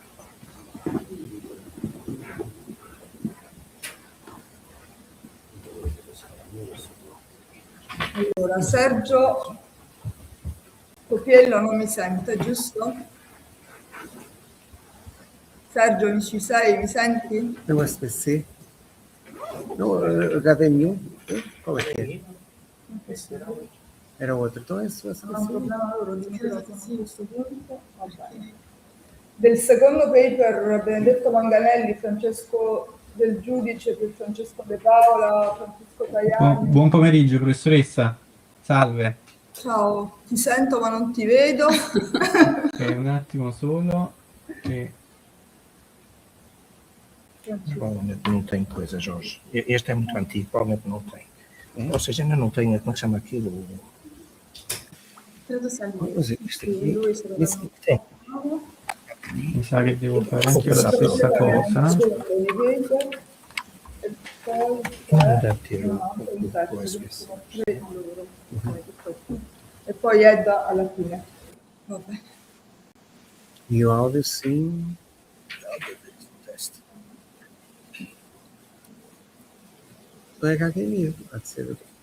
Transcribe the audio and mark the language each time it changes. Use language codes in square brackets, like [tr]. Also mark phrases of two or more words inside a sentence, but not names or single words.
[it] Allora, Sergio Copiello non mi sente, giusto? Sergio, ci sei? Mi senti? USB-C. No, HDMI. [pt] Qual é que é? Era outro. Então é USB-C. [it] Non è un problema loro di microfono a questo punto. Va bene. Del secondo paper, Benedetto Manganelli, Francesco Del Giudice, per Francesco De Paola, Francesco Tajani. Buon pomeriggio, professoressa. Salve. Ciao, ti sento ma non ti vedo. Ok, un attimo solo. [pt] Provavelmente não tem coisa, Jorge. Este é muito antigo, provavelmente não tem. Ou seja, ainda não tem, como é que chama aquilo? [it] credo sia lui. Così, questo qui. Lui se lo Questo qui tem. Mi sa che devo fare anche io la stessa cosa. E poi Non deve ter e poi Edda alla fine. Vabbè. [pt] E o áudio sim. Não é HDMI, pode ser.